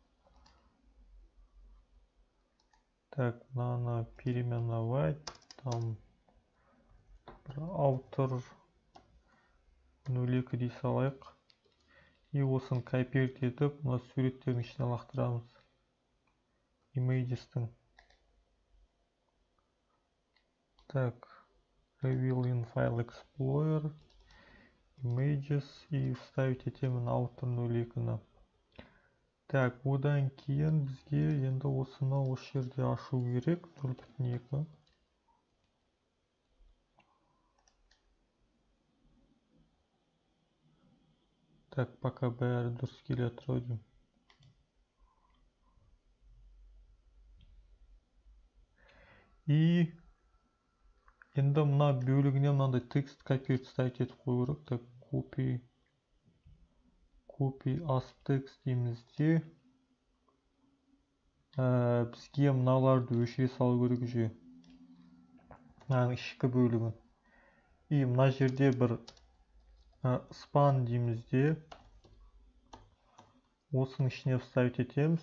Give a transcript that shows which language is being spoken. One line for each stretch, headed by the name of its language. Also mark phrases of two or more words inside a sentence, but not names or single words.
Kazakh: Мынаны переименовать. Там author 02 дей салайық. Осыны копировать етіп, мына суреттердің ішіне лақтырамыз.
English: Images-тің. Reveal in File Explorer.
Kazakh: Images
Russian: и вставить
Kazakh: етемін author 02-ні. Одан кейін бізге енді осыны осы жерде ашу керек. 0.2. Пока бәрі дұрыс келе жатыр ау деймін. Енді мына бөлігіне мынандай
Russian: текст копировать ставить
Kazakh: етіп қою керек.
English: Copy as text
Kazakh: дейміз де. Бізге мыналарды өшіре салу керек же. Мынаның ішкі бөлігін. Мына жерде бір span дейміз де. Осының ішіне вставить етеміз.